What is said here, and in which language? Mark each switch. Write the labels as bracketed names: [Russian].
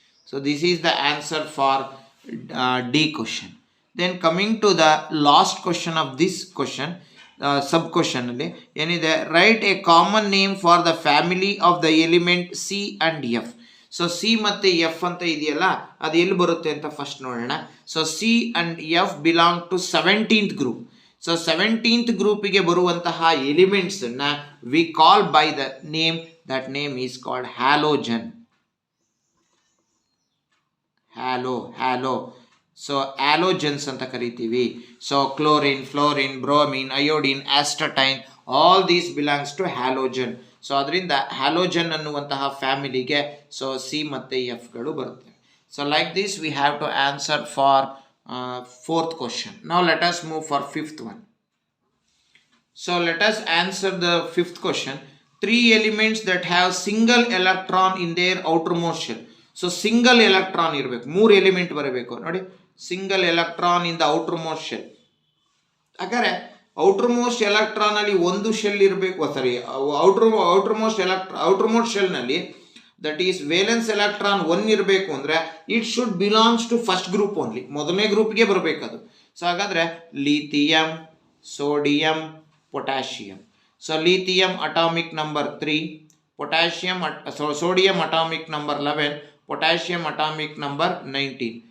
[English] So this is the answer for D question. Then coming to the last question of this question, sub question [Kannada] alli enide, [English] write a common name for the family of the element C and F. [Kannada] So C ಮತ್ತು F ಅಂತ ಇದೆಯಲ್ಲ, ಅದು ಎಲ್ಲಿ ಬರುತ್ತೆ ಅಂತ first ನೋಡೋಣ. [English] So C and F belong to 17th group. [Kannada] So 17th ಗ್ರೂಪಿಗೆ ಬರುವಂತಹ ಎಲಿಮೆಂಟ್ಸನ್ನು [English] We call by the name, that name is called halogen. [Kannada] Hello so halogens ಅಂತ ಕರಿತೀವಿ. [English] So chlorine, fluorine, bromine, iodine, astatine, all these belongs to halogen. [Kannada] So ಅದರಿಂದ halogen ಅನ್ನುವಂತಹ ಫ್ಯಾಮಿಲಿಗೆ so C ಮತ್ತು ಎಫ್ಗಳು ಬರುತ್ತೆ. [English] So like this we have to answer for fourth question. Now let us move for fifth one. So let us answer the fifth question. 3 elements that have single electron in their outermost shell. So single electron [Kannada] ಇರಬೇಕು, [English] 3 element [Kannada] ಬರಬೇಕು ನೋಡಿ. [English] Single electron in the outermost shell. [Kannada] ಹಾಗಾದ್ರೆ outer most electron ಅಲ್ಲಿ ಒಂದು shell ಇರಬೇಕು, ಸಾರಿ outer most shell ನಲ್ಲಿ that is valence electron 1 ಇರಬೇಕು ಅಂದ್ರೆ [English] it should belongs to first group only, [Kannada] ಮೊದಲನೇ ಗ್ರೂಪ್ಗೆ ಬರಬೇಕದು. ಸೊ ಹಾಗಾದ್ರೆ lithium, sodium, potassium. So lithium [English] Atomic number 3, potassium, sodium atomic number 11, potassium atomic number 19.